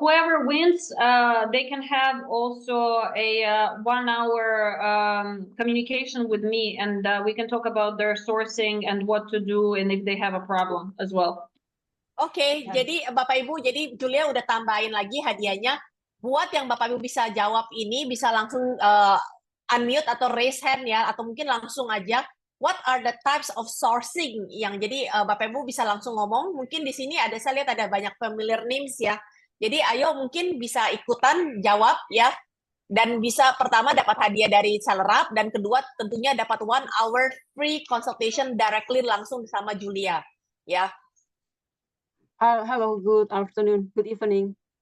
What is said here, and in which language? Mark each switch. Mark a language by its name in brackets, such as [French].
[English] Whoever wins, they can have also a 1-hour communication with me, and we can talk about their sourcing and what to do, and if they have a problem as well. [Indonesian] Oke, jadi Bapak Ibu, jadi Julia udah tambahin lagi hadiahnya. Buat yang Bapak Ibu bisa jawab ini, bisa langsung unmute atau raise hand ya, atau mungkin langsung aja. [English] What are the types of sourcing? [Indonesian] Yang jadi Bapak Ibu bisa langsung ngomong. Mungkin di sini saya lihat ada banyak familiar names ya. Jadi ayo mungkin bisa ikutan jawab ya. Dan bisa pertama dapat hadiah dari seller up, dan kedua tentunya dapat [English] 1 hour free consultation directly [Indonesian] langsung sama Julia ya. [English] Hello, good afternoon, good evening.